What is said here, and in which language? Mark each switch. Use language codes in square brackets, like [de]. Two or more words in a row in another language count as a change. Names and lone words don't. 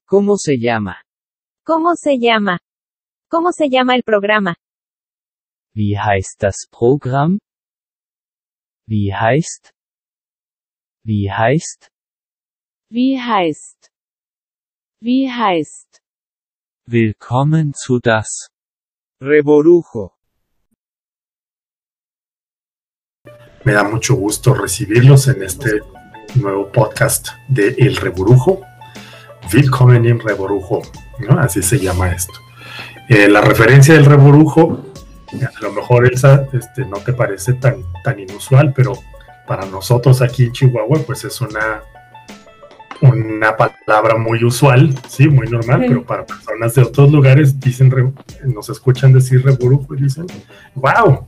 [es] ¿Cómo se llama? ¿Cómo se llama? ¿Cómo se llama el programa? [de] Wie heißt das Programm? Wie heißt? Wie heißt? Wie heißt? Wie heißt? Willkommen zu das Reborujo. [es] Me da mucho gusto recibirlos en este nuevo podcast de El Reborujo. [de] Willkommen im Reborujo, [es] ¿no? Así se llama esto. La referencia del Reborujo, a lo mejor Elsa, no te parece tan inusual, pero para nosotros aquí en Chihuahua, pues es una palabra muy usual, sí, muy normal, pero para personas de otros lugares nos escuchan decir Reborujo y dicen, ¡wow!